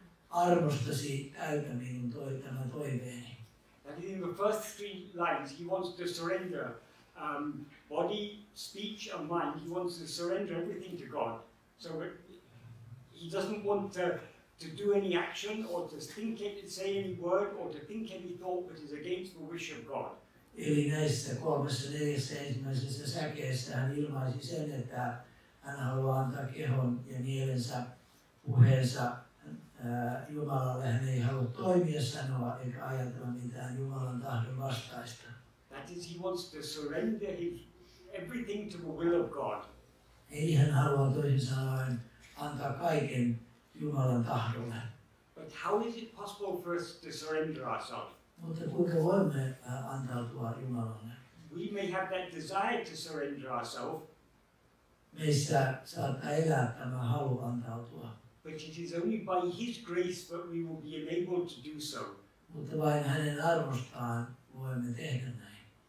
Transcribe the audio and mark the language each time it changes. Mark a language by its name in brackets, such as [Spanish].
[Finnish] Armostasi täytä minun tämä toiveeni. [English] And in the first 3 lines, he wants to surrender body, speech, and mind. He wants to surrender everything to God. So he doesn't want to do any action or to say any word or to think any thought that is against the wish of God. [Finnish] Eli näissä 3-4 ensimmäisessä säkeessä hän ilmaisi sen, että hän haluaa antaa kehon ja mielensä, puheensa Jumalalle. Hän ei halua toimia, sanoa eikä ajatella mitään Jumalan tahdon vastaista. [English] That is, he wants to surrender everything to the will of God. [Finnish] Eli hän haluaa toisin sanoen antaa kaiken Jumalan tahdolle. [English] But how is it possible for us to surrender ourselves? [Finnish] Mutta kuinka voimme antautua Jumalalle? [English] We may have that desire to surrender ourselves. [Finnish] Meissä saattaa elää tämä halu antautua. [English] But it is only by His grace that we will be enabled to do so. [Finnish] Mutta vain hänen armostaan voimme tehdä näin.